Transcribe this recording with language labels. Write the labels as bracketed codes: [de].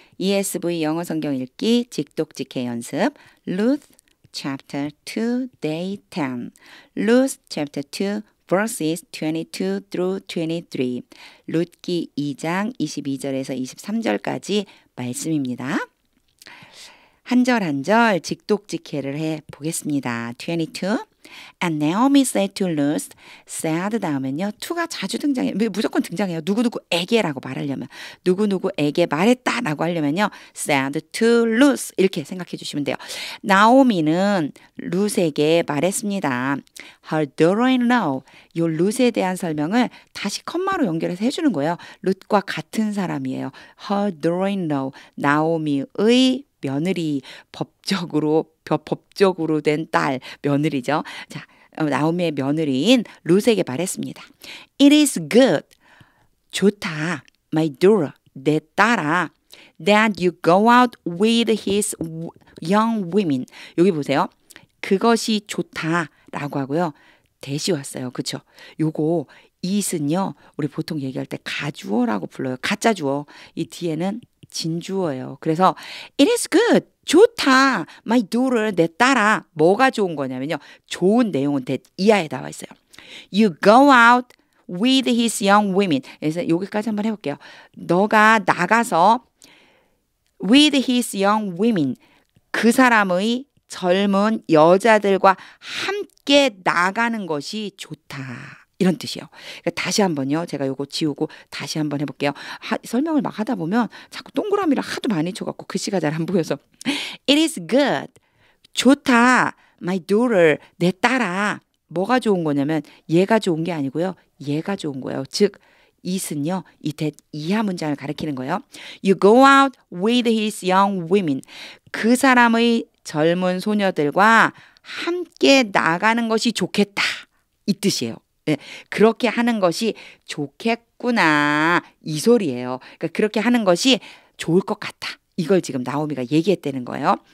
[ko] ESV 영어 성경 읽기 직독직해 연습 [en] Ruth chapter 2 day 10 Ruth chapter 2 verses 22 through 23 [ko] 룻기 2장 22절에서 23절까지 말씀입니다. 한 절 한 절 직독직해를 해 보겠습니다. [en] 22 And Naomi said to Ruth, said [ko] 다음엔요. to가 자주 등장해요. 무조건 등장해요. 누구누구에게라고 말하려면 누구누구에게 말했다라고 하려면요. [en] said to Ruth [ko] 이렇게 생각해 주시면 돼요. 나오미는 룻에게 말했습니다. [en] Her daughter-in-law [ko] 요 룻에 대한 설명을 다시 컴마로 연결해서 해주는 거예요. 룻과 같은 사람이에요. [en] Her daughter-in-law [ko] 나오미의 며느리 법적으로 된 딸 며느리죠. 자, 나오미의 며느리인 룻에게 말했습니다. [en] It is good. [ko] 좋다. [en] My daughter. [ko] 내 딸아. [en] That you go out with his young women. [ko] 여기 보세요. 그것이 좋다라고 하고요. 대시 왔어요. 그쵸? 요거 it은요. 우리 보통 얘기할 때 가주어라고 불러요. 가짜 주어. 이 뒤에는 진주어예요. [en] 그래서 it is good. [ko] 좋다. [en] My daughter. [ko] 내 딸아. 뭐가 좋은 거냐면요. 좋은 내용은 이하에 나와 있어요. [en] You go out with his young women. [ko] 그래서 여기까지 한번 해볼게요. 너가 나가서 [en] with his young women. [ko] 그 사람의 젊은 여자들과 함께 나가는 것이 좋다. 이런 뜻이에요. 그러니까 다시 한번요. 제가 요거 지우고 다시 한번 해볼게요. 설명을 막 하다 보면 자꾸 동그라미를 하도 많이 쳐갖고 글씨가 잘 안 보여서 [en] It is good. [ko] 좋다. [en] My daughter. [ko] 내 딸아. 뭐가 좋은 거냐면 얘가 좋은 게 아니고요. 얘가 좋은 거예요. 즉 it은요. 이 이하 문장을 가리키는 거예요. [en] You go out with his young women. [ko] 그 사람의 젊은 소녀들과 함께 나가는 것이 좋겠다. 이 뜻이에요. 네, 그렇게 하는 것이 좋겠구나 이 소리예요. 그러니까 그렇게 하는 것이 좋을 것 같아. 이걸 지금 나오미가 얘기했다는 거예요.